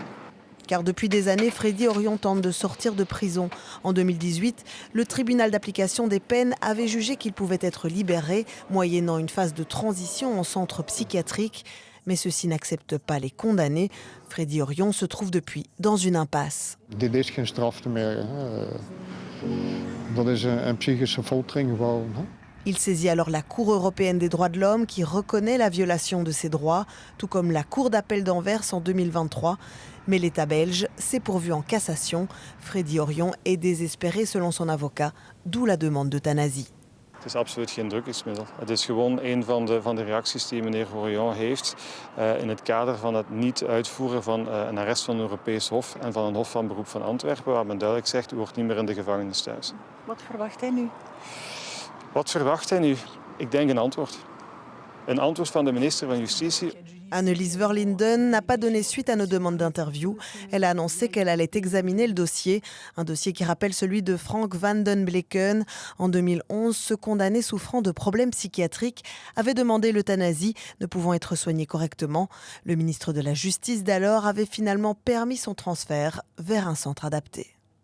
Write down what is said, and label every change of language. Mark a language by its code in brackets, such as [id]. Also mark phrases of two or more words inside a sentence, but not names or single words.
[fr] Car depuis des années, Freddy Henrion tente de sortir de prison. En 2018, le tribunal d'application des peines avait jugé qu'il pouvait être libéré, moyennant une phase de transition en centre psychiatrique. Mais ceux-ci n'acceptent pas les condamnés. Freddy Henrion se trouve depuis dans une impasse. [nl] Dit is geen straf meer. Dat is een psychische foltering gewoon. [fr] Il saisit alors la Cour européenne des droits de l'homme qui reconnaît la violation de ses droits, tout comme la Cour d'appel d'Anvers en 2023. Mais l'État belge s'est pourvu en cassation. Freddy Henrion est désespéré selon son avocat, d'où la demande d'euthanasie. [nl] Het is absoluut geen drukingsmiddel. Het is gewoon een van de reacties die meneer Henrion heeft in het kader van het niet uitvoeren van een arrest van een Europees Hof en van een Hof van Beroep van Antwerpen, waar men duidelijk zegt, u hoort niet meer in de gevangenis thuis. Wat verwacht hij nu? Wat verwacht hij nu? Ik denk een antwoord. Een antwoord van de minister van Justitie. [fr] Annelies Verlinden n'a pas donné suite à nos demandes d'interview. Elle a annoncé qu'elle allait examiner le dossier. Un dossier qui rappelle celui de Frank van den Bleeken. En 2011, ce condamné souffrant de problèmes psychiatriques avait demandé l'euthanasie, ne pouvant être soigné correctement. Le ministre de la Justice d'alors avait finalement permis son transfert vers un centre adapté.